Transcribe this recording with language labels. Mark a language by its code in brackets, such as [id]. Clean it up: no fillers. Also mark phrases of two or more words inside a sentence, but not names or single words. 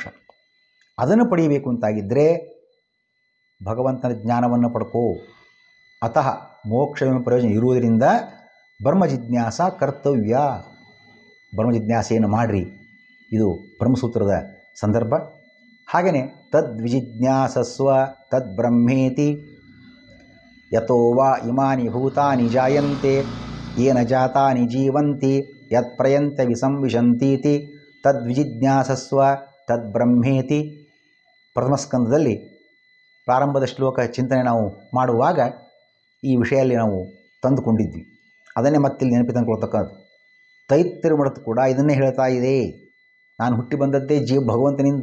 [kn] ಅದನ್ನು ಪಡೆಯಬೇಕು ಅಂತಾಗಿದ್ದರೆ ಭಗವಂತನ ಜ್ಞಾನವನ್ನು ಪಡ್ಕೋ. ಅತಃ ಮೋಕ್ಷವೆಂಬ ಪ್ರಯೋಜನ ಇರುವುದರಿಂದ [sa] ಬ್ರಹ್ಮ ಜಿಜ್ಞಾಸ ಕರ್ತವ್ಯ. [kn] ಬ್ರಹ್ಮ ಜಿಜ್ಞಾಸೆಯನ್ನು ಮಾಡಿರಿ. ಇದು ಬ್ರಹ್ಮಸೂತ್ರದ ಸಂದರ್ಭ. [sa] ಹಾಗೆಯೇ ತದ್ವಿಜಿಜ್ಞಾಸಸ್ವ ತದ್ಬ್ರಹ್ಮೇತಿ ಯತೋ ವಾ ಇಮಾನಿ ಭೂತಾನಿ ಜಾಯಂತೆ ಯೇನ ಜಾತಾನಿ ಜೀವಂತಿ ಯತ್ಪ್ರಯಂತ ವಿಸಂವಿಶಂತೀತಿ ತದ್ವಿಜಿಜ್ಞಾಸಸ್ವ ತದ್ಬ್ರಹ್ಮೇತಿ. [kn] ಪ್ರಥಮ ಸ್ಕಂದದಲ್ಲಿ ಪ್ರಾರಂಭದ ಶ್ಲೋಕ ಚಿಂತನೆ ನಾವು ಮಾಡುವಾಗ ಈ ವಿಷಯಲ್ಲಿ ನಾವು ತಂದುಕೊಂಡಿದ್ವಿ. ಅದನ್ನೇ ಮತ್ತಿಲ್ಲಿ ನೆನಪಿ ತಂದುಕೊಳ್ತಕ್ಕಂಥದ್ದು. ತೈತ್ತಿರುಮಠದ್ದು ಕೂಡ ಇದನ್ನೇ ಹೇಳ್ತಾ ಇದೆ. ನಾನು ಹುಟ್ಟಿ ಬಂದದ್ದೇ ಭಗವಂತನಿಂದ.